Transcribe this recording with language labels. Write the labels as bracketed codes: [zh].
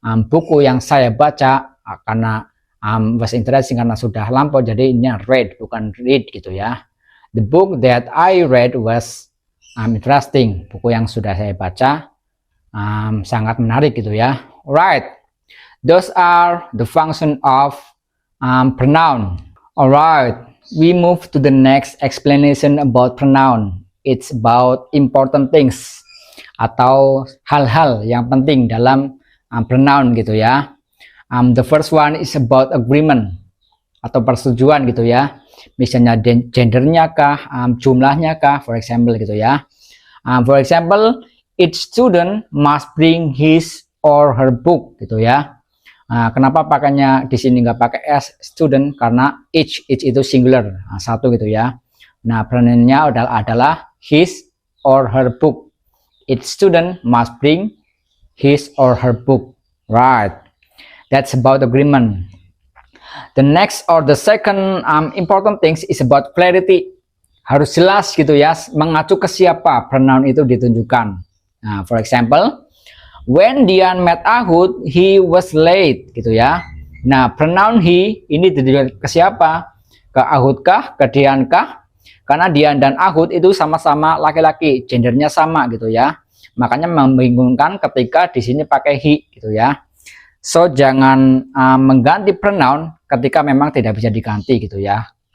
[id] Buku yang saya baca karena [en] was interesting [id] karena sudah lampau, jadi ini read bukan read gitu ya. [en] The book that I read was interesting. [id] Buku yang sudah saya baca sangat menarik gitu ya. [en] Right. Those are the function of pronoun. Alright, we move to the next explanation about pronoun. It's about important things [id] atau hal-hal yang penting dalam pronoun gitu ya. [en] The first one is about agreement [id] atau persetujuan gitu ya. Misalnya gendernya kah, jumlahnya kah, [en] for example [id] gitu ya. [en] For example, each student must bring his or her book [id] gitu ya. Kenapa pakainya di sini nggak pakai s student? Karena each itu singular, satu gitu ya. Nah, pronounnya adalah his or her book. [en] Each student must bring his or her book. Right. That's about agreement. The next or the second important things is about clarity. [id] Harus jelas gitu ya, mengacu ke siapa pronoun itu ditunjukkan. [en] Nah, for example, when Dian met Ahud, he was late [id] gitu ya. Nah, pronoun he ini ditujukan ke siapa? Ke Ahud kah? Ke Dian kah? Karena Dian dan Ahud itu sama-sama laki-laki, gendernya sama gitu ya. Makanya membingungkan ketika di sini pakai he gitu ya. So jangan mengganti pronoun ketika memang tidak bisa diganti gitu ya.